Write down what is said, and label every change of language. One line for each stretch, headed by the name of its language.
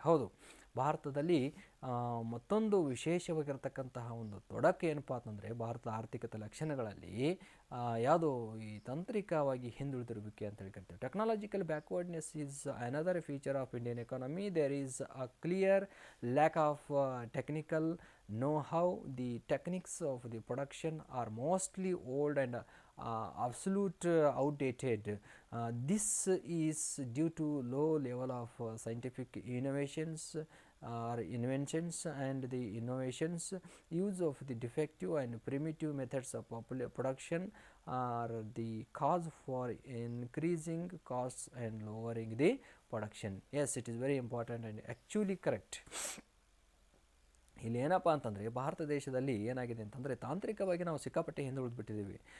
Kannada: ಹೌದು, ಭಾರತದಲ್ಲಿ ಮತ್ತೊಂದು ವಿಶೇಷವಾಗಿರ್ತಕ್ಕಂತಹ ಒಂದು ತೊಡಕು ಏನಪ್ಪ ಅಂತಂದರೆ ಭಾರತದ ಆರ್ಥಿಕತೆ ಲಕ್ಷಣಗಳಲ್ಲಿ ಯಾವುದು ಈ ತಾಂತ್ರಿಕವಾಗಿ ಹಿಂದುಳಿದಿರುವಿಕೆ ಅಂತ ಹೇಳಿ ಕರಿತೀವಿ.
English: Technological backwardness is another feature of Indian economy. There is a clear lack of technical know-how. The techniques of the production are mostly old and absolute outdated. This is due to low level of scientific innovations or inventions, and the innovations use of the defective and primitive methods of production are the cause for increasing costs and lowering the production. Yes, it is very important and actually correct.
Kannada: ಇಲ್ಲಿ ಏನಪ್ಪ ಅಂತಂದರೆ ಭಾರತ ದೇಶದಲ್ಲಿ ಏನಾಗಿದೆ ಅಂತಂದರೆ ತಾಂತ್ರಿಕವಾಗಿ ನಾವು ಸಿಕ್ಕಾಪಟ್ಟೆ ಹಿಂದುಳಿದ್ಬಿಟ್ಟಿದ್ದೀವಿ.